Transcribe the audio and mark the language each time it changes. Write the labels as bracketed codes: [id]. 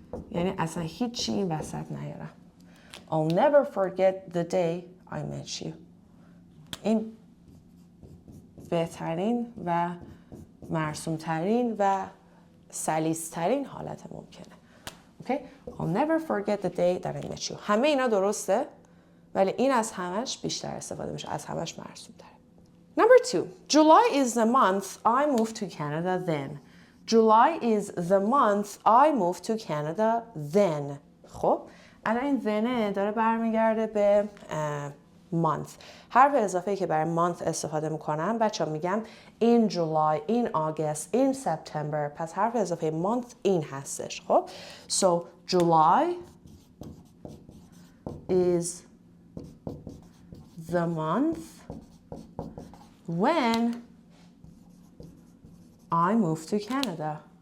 [fa] یعنی اصلا هیچی این وسط نیارم. [en] I'll never forget the day I met you. [fa] این بهترین و مرسومترین و سلیس‌ترین حالت ممکنه. [en] Okay? I'll never forget the day that I met you. [fa] همه اینا درسته ولی این از همش بیشتر استفاده میشه، از همش مرسوم‌تره. [en] Number 2. July is the month I moved to Canada then. July is the month I moved to Canada then. [fa] خب الان این then داره برمیگرده به month. حرف اضافه‌ای که برای month استفاده میکنم بچه‌ها میگم [en] in July, in August, in September. [fa] پس حرف اضافه month این هستش. خب [en] so July is the month when I moved to Canada.